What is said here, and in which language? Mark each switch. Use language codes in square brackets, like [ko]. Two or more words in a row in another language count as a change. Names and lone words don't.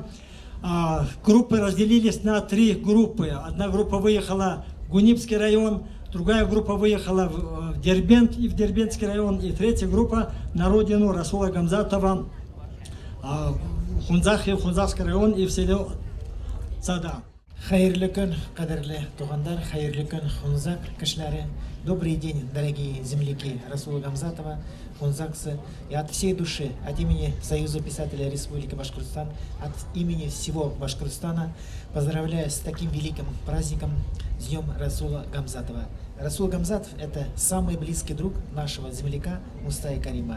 [ru] Группы разделились на 3 группы. Одна группа выехала в Гунибский район, другая группа выехала в Дербент и в Дербентский район, и 3-я группа на родину Расула Гамзатова, Хунзах и Хунзахский район и в село Сада. [tt] Хайырлы күн, кадерле тугандар, хайырлы күн, Хунзак кишләре. [ru] Добрый день, дорогие земляки Расула Гамзатова, хунзакцы. И от всей души, от имени Союза писателей Республики Башкортостан, от имени всего Башкортостана поздравляю с таким великим праздником, с Днем Расула Гамзатова. Расул Гамзатов – это самый близкий друг нашего земляка Мустая Карима.